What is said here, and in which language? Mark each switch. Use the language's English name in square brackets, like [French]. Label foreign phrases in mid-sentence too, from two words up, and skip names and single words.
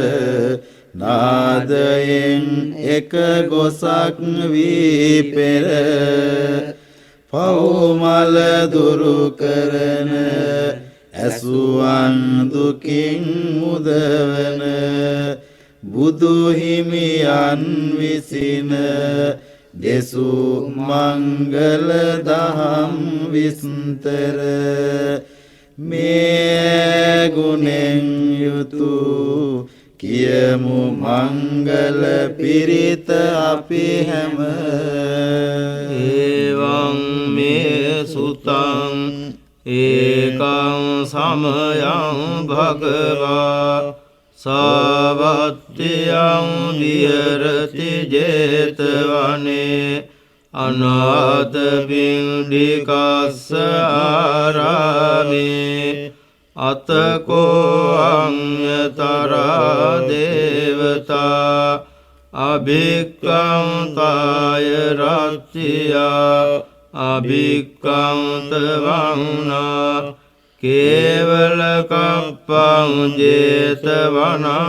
[Sinhala] නාදයෙන් එක ගොසක් වී පෙර පවුමල දුරු කරන ඇසුවන් දුකින් මුදවන බුදු හිමියන් විසින දෙසූ මංගල දහම් විස්තර මේ ගුණෙන් යුතු කියමු මංගල පිරිත අපි හැම [Pali] එවං මේ සුතං ඒකං සමයං භගවා සාවත්තියං විහෙරති 제තවනේ අනාථ පිණ්ඩිකස්ස ආරාමේ අතකෝ අඤ්ඤතරා දේවතා අභික්ඛන්තාය රත්ත්‍යා අභික්ඛන්ත වංනා කේවල කප්පං 제තවනං